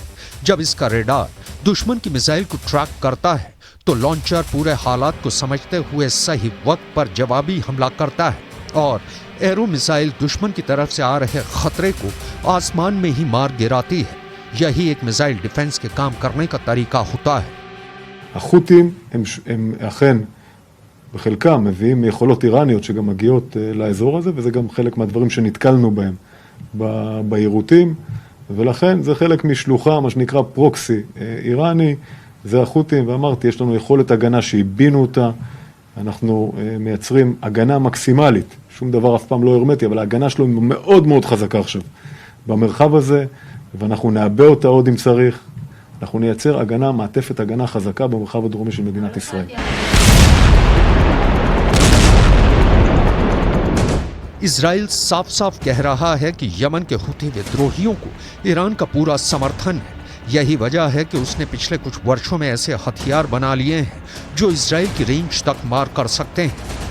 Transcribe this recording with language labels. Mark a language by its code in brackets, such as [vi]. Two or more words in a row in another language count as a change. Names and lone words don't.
[hi] जब इसका रेडार दुश्मन की मिसाइल को ट्रैक करता है तो लॉन्चर पूरे हालात को समझते हुए सही वक्त पर जवाबी हमला करता है और एरो मिसाइल दुश्मन की तरफ से आ रहे खतरे को आसमान में ही मार गिराती है। यही एक [en] missile defence [hi] के काम करने का तरीका होता है। [he] החות'ים הם אכן בחלקם מביאים יכולות איראניות שגם מגיעות לאזור הזה, וזה גם חלק מהדברים שנתקלנו בהם ביירוטים, ולכן זה חלק משלוחה, מה שנקרא פרוקסי איראני, זה החות'ים, ואמרתי, יש לנו יכולת הגנה שהבינו אותה, אנחנו מייצרים הגנה מקסימלית, שום דבר אף פעם לא הרמטי, אבל ההגנה שלו מאוד מאוד חזקה עכשיו במרחב הזה, ואנחנו נעבה אותה עוד אם צריך, אנחנו נייצר הגנה, מעטפת הגנה חזקה במרחב הדרומי של מדינת ישראל. [hi] इजराइल साफ साफ कह रहा है कि यमन के हुती विद्रोहियों को ईरान का पूरा समर्थन है। यही वजह है कि उसने पिछले कुछ वर्षों में ऐसे हथियार बना लिए हैं जो इजराइल की रेंज तक मार कर सकते हैं।